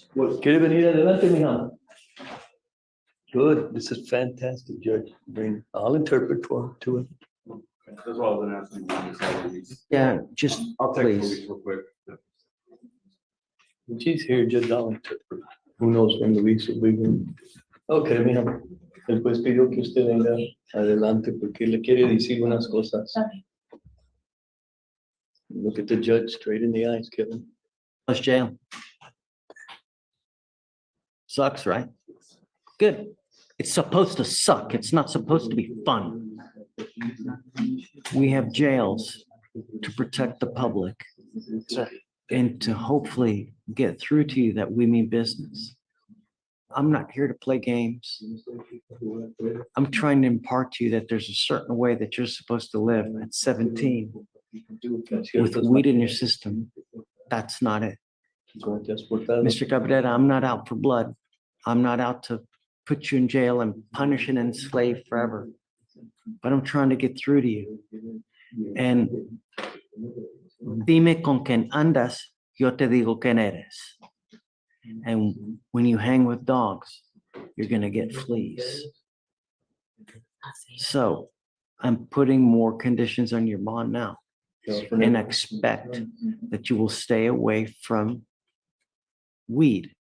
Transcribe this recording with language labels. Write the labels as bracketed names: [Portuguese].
[Spanish] ¿Quiere venir adelante, mija? [English] Good, this is fantastic, Judge. I'll interpret to him. That's all I've been asking. Yeah, just I'll take please. Luis real quick. When she's here, Judge, I'll interpret. Who knows when Luis will be here. Okay, mija. [Spanish] El juez pidió que usted venga adelante porque le quiere decir unas cosas. [English] Look at the judge straight in the eyes, Kevin. Plus jail. Sucks, right? Good. It's supposed to suck. It's not supposed to be fun. We have jails to protect the public and to hopefully get through to you that we mean business. I'm not here to play games. I'm trying to impart to you that there's a certain way that you're supposed to live at 17 with weed in your system. That's not it. Mr. Gabetta, I'm not out for blood. I'm not out to put you in jail and punish and enslave forever. But I'm trying to get through to you. [Spanish] And dime con quien andas, yo te digo quién eres. [English] And when you hang with dogs, you're gonna get fleas. So I'm putting more conditions on your bond now. And expect that you will stay away from weed.